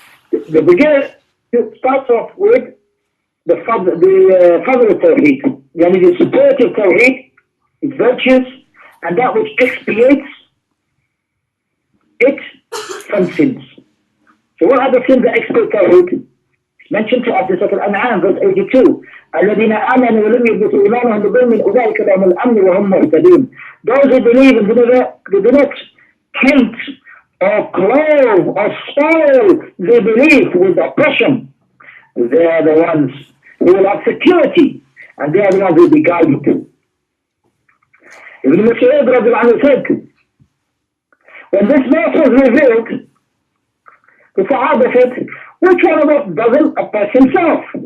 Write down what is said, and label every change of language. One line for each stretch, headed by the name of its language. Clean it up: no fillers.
English: The beginning starts off with the fadl of Tawheed, yani the superiority of Tawheed, its virtues, and that which expiates it from sins. So what are the sins that expiate Tawheed? Mentioned to us in Surah Al-An'am, verse 82.
Arabic: الذين آمنوا ولم يلبسوا إيمانهم بظلم أولئك لهم الأمن وهم مهتدون.
English: Those who believe and do not taint or clothe or spoil their belief with oppression, they are the ones who will have security, and they are the ones who will be guided. Ibn Mas'ud radiallahu anhu said, when this verse was revealed, the Sahaba said, which one of us doesn't oppress himself?